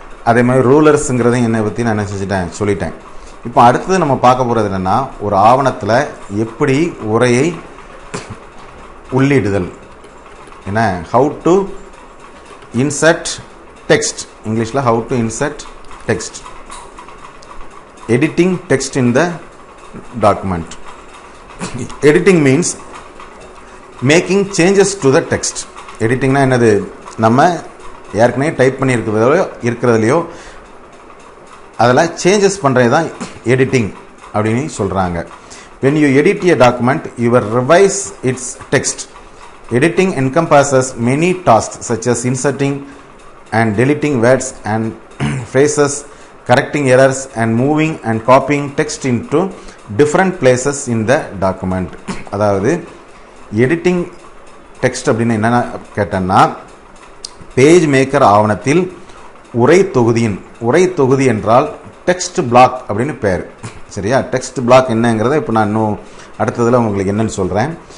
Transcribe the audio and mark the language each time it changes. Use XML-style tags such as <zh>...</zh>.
<ta>அதே மாதிரி ரூலர்ஸுங்கிறதையும் என்னை பற்றி நான் என்ன செஞ்சுட்டேன், சொல்லிட்டேன். இப்போ அடுத்தது நம்ம பார்க்க போகிறது என்னென்னா, ஒரு ஆவணத்தில் எப்படி உரையை உள்ளிடுதல், என்ன,</ta> <en>how to insert text,</en> <ta>Englishல</ta> <en>how to insert text, editing text in the document. Editing means making changes to the text.</en> <ta>Editingனா என்னது, நம்ம ஏற்கனவே டைப் பண்ணி இருக்கிறதுலையோ அதில் சேஞ்சஸ் பண்ணுறது தான் எடிட்டிங் அப்படின்னு சொல்கிறாங்க.</ta> <en>when you edit a document, you will revise its text. Editing encompasses many tasks such as inserting and deleting words and phrases, correcting errors, and moving and copying text into different places in the document.</en> <ta>அதாவது editing text அப்படின்னு என்னென்ன கேட்டேன்னா, page maker ஆவணத்தில் உரை தொகுதி என்றால் text black அப்படின்னு பேர். சரியா, டெக்ஸ்ட் பிளாக் என்னங்கிறத இப்போ நான் இன்னும் அடுத்ததில் உங்களுக்கு என்னன்னு சொல்கிறேன்.</ta>